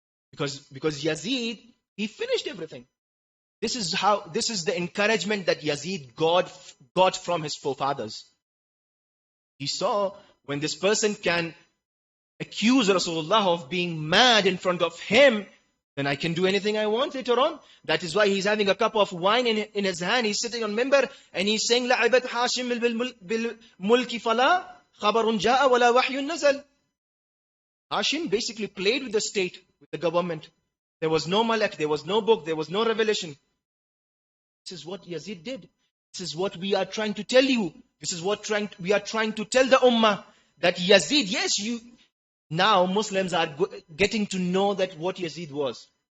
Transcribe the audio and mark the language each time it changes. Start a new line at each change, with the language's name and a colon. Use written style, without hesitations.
English: Because Yazid, he finished everything. This is the encouragement that Yazid got from his forefathers. He saw when this person can accuse Rasulullah of being mad in front of him, then I can do anything I want later on. That is why he's having a cup of wine in his hand. He's sitting on minbar and he's saying,
Arabic: لَعِبَتْ حَاشِمْ بِالْمُلْكِ فَلَا خَبَرٌ جَاءَ وَلَا وَحْيٌ نَزَلْ.
English: Hashim basically played with the state, with the government. There was no malak, there was no book, there was no revelation. This is what Yazid did. This is what we are trying to tell you. This is what we are trying to tell the ummah. That Yazid, yes, now Muslims are getting to know that what Yazid was.